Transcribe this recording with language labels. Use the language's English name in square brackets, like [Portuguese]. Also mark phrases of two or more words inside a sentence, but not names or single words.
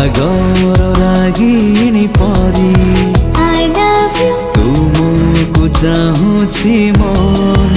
[Odia] ମୋର ରାଗିଣୀ ପରି [English] I love you [Odia] ତୁମକୁ ଚାହୁଁଛି ମନ